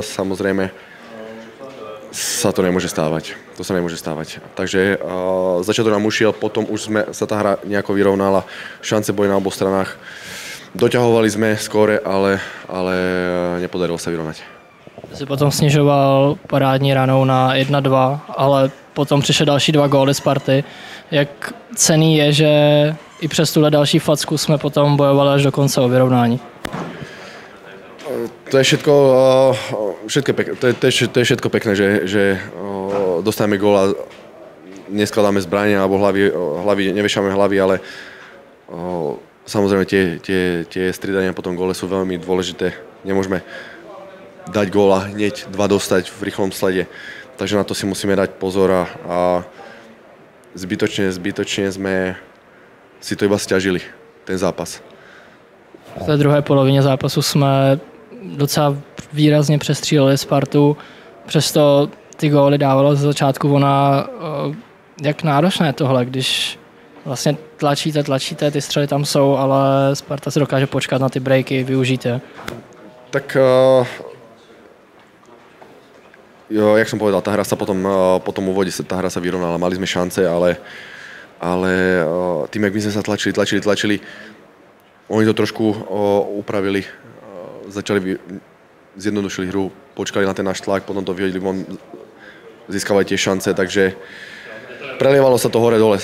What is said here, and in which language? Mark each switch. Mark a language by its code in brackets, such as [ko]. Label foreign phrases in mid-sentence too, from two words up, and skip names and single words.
[sk] Samozrejme, sa to nemôže stávať. To sa nemôže stávať. Takže začiatok nám ušiel, potom už sa tá hra nejako vyrovnala. Šance boli na oboch stranách. Doťahovali sme skóre, ale nepodarilo sa vyrovnať. [cs] Si potom snižoval parádní ranou na 1-2, ale potom přišly další 2 góly Sparty. Jak cenný je, že i přes tuhle další facku jsme potom bojovali až do konce o vyrovnání? [sk] To je všetko pekné, že dostávame gól a neskladáme zbranie alebo hlavy, neviešame hlavy, ale samozrejme tie striedania po tom góle sú veľmi dôležité. Nemôžeme dať góla, hneď 2 dostať v rýchlom slede. Takže na to si musíme dať pozor a zbytočne sme si to iba sťažili, ten zápas. [cs] V té druhé polovině zápasu jsme docela výrazně přestříleli Spartu, přesto ty góly dávalo ze začátku. Jak náročné tohle, když vlastně tlačíte, ty střely tam jsou, ale Sparta si dokáže počkat na ty breaky, využít je. [sk] Tak jak som povedal, tá hra sa po tom úvode tá hra sa vyrovnala, mali sme šance, ale tým, jak my sme sa tlačili, oni to trošku upravili, zjednodušili hru, počkali na ten náš tlak, potom to vyhodili von, získavali tie šance, takže prelievalo sa to hore-dole.